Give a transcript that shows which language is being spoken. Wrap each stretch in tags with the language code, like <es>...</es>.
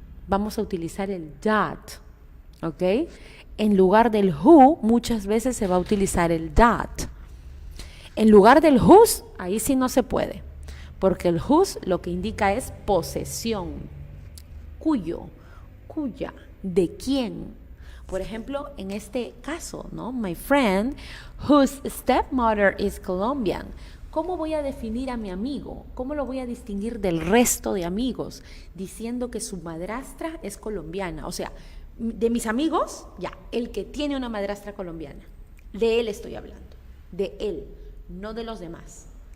<es>Vamos a utilizar el that, ¿ok? En lugar del who, muchas veces se va a utilizar el that. En lugar del whose, ahí sí no se puede, porque el whose lo que indica es posesión, cuyo, cuya, de quién. Por ejemplo, en este caso, ¿no?</es> <en>My friend, whose stepmother is Colombian.</en> <es>¿Cómo voy a definir a mi amigo? ¿Cómo lo voy a distinguir del resto de amigos? Diciendo que su madrastra es colombiana. O sea, de mis amigos, ya, el que tiene una madrastra colombiana. De él estoy hablando, de él, no de los demás.</es>